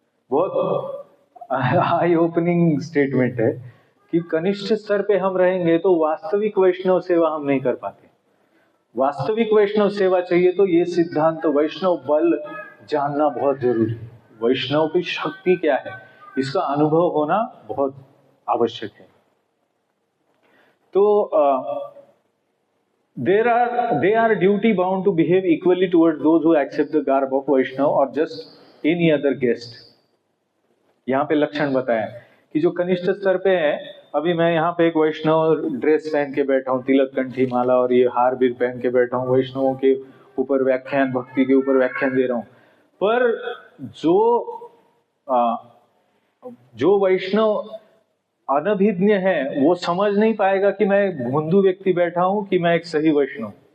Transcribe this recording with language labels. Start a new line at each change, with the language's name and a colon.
Hindi: बहुत आई opening statement है कि कनिष्ठ स्तर पे हम रहेंगे तो वास्तविक वैष्णव सेवा हम नहीं कर पाते। वास्तविक वैष्णव सेवा चाहिए तो ये सिद्धांत वैष्णव बल जानना बहुत जरूरी है, वैष्णव की शक्ति क्या है इसका अनुभव होना बहुत आवश्यक है।
English: तो they are duty bound to behave equally towards those who accept the garb of Vaishnava or just any other guest।
Hindi: यहाँ पे लक्षण बताया कि जो कनिष्ठ स्तर पे है अभी मैं यहाँ पे एक वैष्णव ड्रेस पहन के बैठा हूँ, तिलक कंठी माला और ये हार भी पहन के बैठा हूँ, वैष्णवों के ऊपर व्याख्यान, भक्ति के ऊपर व्याख्यान दे रहा हूँ। पर जो वैष्णव अनभिज्ञ है वो समझ नहीं पाएगा कि मैं एक भोंदू व्यक्ति बैठा हूं कि मैं एक सही वैष्णव।